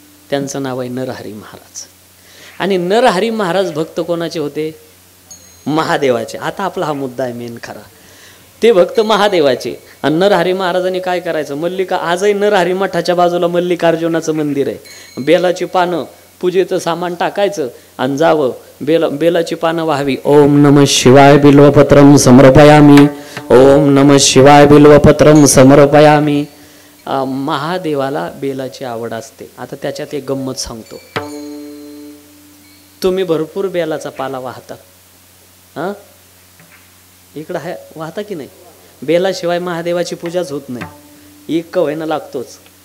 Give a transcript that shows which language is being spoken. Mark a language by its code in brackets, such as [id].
[mr] त्यांचं नाव आहे नरहरी महाराज. आणि नरहरी महाराज भक्त कोणाचे होते? महादेवाचे. आता आपला हा मुद्दा आहे मेन खरा. ते भक्त महादेवाचे. आणि नरहरी महाराजांनी काय करायचं? मल्लिका, आजही नरहरी मठाच्या बाजूला मल्लिकार्जुनाचं मंदिर आहे. बेलाची पानं, पूजेचं सामान टाकायचं आणि जावं. बेलाची पानं व्हावी. [sa] ओम नमः शिवाय बिल्वपत्रम समर्पयामी, ओम नमः शिवाय बिल्वपत्रम समर्पयामी. [mr] महादेवाला बेलाची आवड असते. आता त्याच्यात एक गंमत सांगतो. तुम्ही भरपूर बेलाचा पाला वाहता, हां, इकडं आहे वाहता की नाही? बेलाशिवाय महादेवाची पूजाच होत नाही. एक कव्हायला लागतोच.